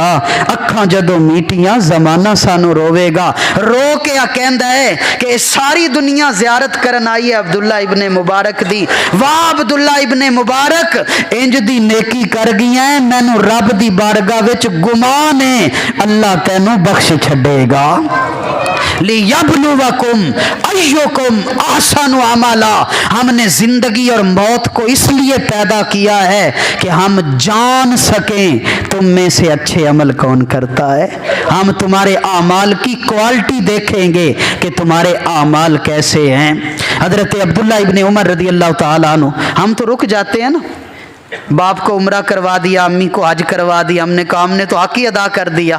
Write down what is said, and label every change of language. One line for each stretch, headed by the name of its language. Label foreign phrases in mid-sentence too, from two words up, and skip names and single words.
Punjabi: ਅੱਖਾਂ ਜਦੋਂ ਮੀਟੀਆਂ ਜ਼ਮਾਨਾ ਸਾਨੂੰ ਰੋਵੇਗਾ। ਰੋ ਕੇ ਕਹਿੰਦਾ ਹੈ ਕਿ ਸਾਰੀ ਦੁਨੀਆ ਜ਼ਿਆਰਤ ਕਰਨ ਆਈ ਹੈ ਅਬਦੁੱਲਾ ਇਬਨੇ ਮੁਬਾਰਕ ਦੀ। ਵਾਹ ਅਬਦੁੱਲਾ ਇਬਨੇ ਮੁਬਾਰਕ ਇੰਜ ਦੀ ਨੇਕੀ ਕਰ ਗਈਆਂ ਹੈ, ਮੈਨੂੰ ਰੱਬ ਦੀ ਬਾਰਗਾਹ ਵਿੱਚ ਗੁਮਾਨ ਹੈ ਅੱਲਾਹ ਤੈਨੂੰ ਬਖ਼ਸ਼ ਛੱਡੇਗਾ।
Arabic: ليبلوكم أيكم أحسن عملا,
Urdu: ہم نے زندگی اور موت کو اس لیے پیدا کیا ہے کہ ہم جان سکیں تم میں سے اچھے عمل کون کرتا ہے. ہم تمہارے اعمال کی کوالٹی دیکھیں گے کہ تمہارے اعمال کیسے ہیں. حضرت عبداللہ ابن عمر
Arabic: رضي الله تعالى عنه,
Urdu: ہم تو رک جاتے ہیں نا، باپ کو عمرہ کروا دیا، امی کو حج کروا دیا، ہم نے کہا ہم نے تو حق ہی ادا کر دیا.